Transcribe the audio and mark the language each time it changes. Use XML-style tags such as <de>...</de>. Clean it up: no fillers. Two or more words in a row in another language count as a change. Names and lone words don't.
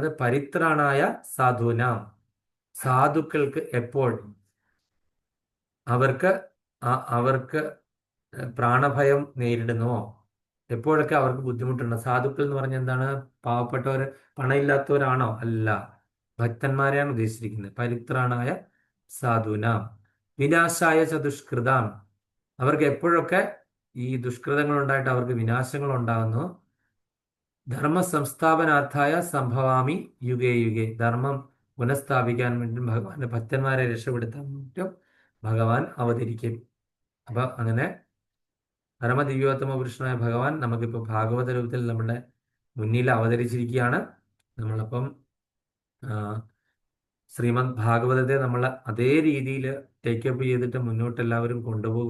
<sa>പരിത്രാണായ സാധൂനാം,</sa> <ml>സാധുക്കൾക്ക് എപ്പോഴും അവർക്ക് പ്രാണഭയം നേരിടുന്നുവോ, എപ്പോഴൊക്കെ അവർക്ക് ബുദ്ധിമുട്ടുണ്ട്. സാധുക്കൾ എന്ന് പറഞ്ഞാൽ എന്താണ്? പാവപ്പെട്ടവർ, പണമില്ലാത്തവരാണോ? അല്ല, ഭക്തന്മാരെയാണ് ഉദ്ദേശിച്ചിരിക്കുന്നത്.</ml> <sa>പരിത്രാണായ സാധൂനാം വിനാശായ ചതുഷ്കൃതാം,</sa> <ml>അവർക്ക് എപ്പോഴൊക്കെ ഈ ദുഷ്കൃതങ്ങൾ ഉണ്ടായിട്ട് അവർക്ക് വിനാശങ്ങൾ ഉണ്ടാകുന്നു.</ml> <sa>ധർമ്മ സംസ്ഥാപനാർത്ഥായ സംഭവാമി യുഗേ യുഗേ,</sa> <ml>ധർമ്മം പുനഃസ്ഥാപിക്കാൻ വേണ്ടി ഭഗവാന്റെ ഭക്തന്മാരെ രക്ഷപ്പെടുത്താൻ വേണ്ടിയിട്ടും ഭഗവാൻ അവതരിക്കും. അപ്പൊ അങ്ങനെ പരമദിവ്യോത്തമ പുരുഷനായ ഭഗവാൻ നമുക്കിപ്പോൾ ഭാഗവത രൂപത്തിൽ നമ്മുടെ മുന്നിൽ അവതരിച്ചിരിക്കുകയാണ്. നമ്മളപ്പം ശ്രീമദ് ഭാഗവതത്തെ നമ്മൾ അതേ രീതിയിൽ ടേക്കപ്പ് ചെയ്തിട്ട് മുന്നോട്ട് എല്ലാവരും കൊണ്ടുപോവുക.</ml>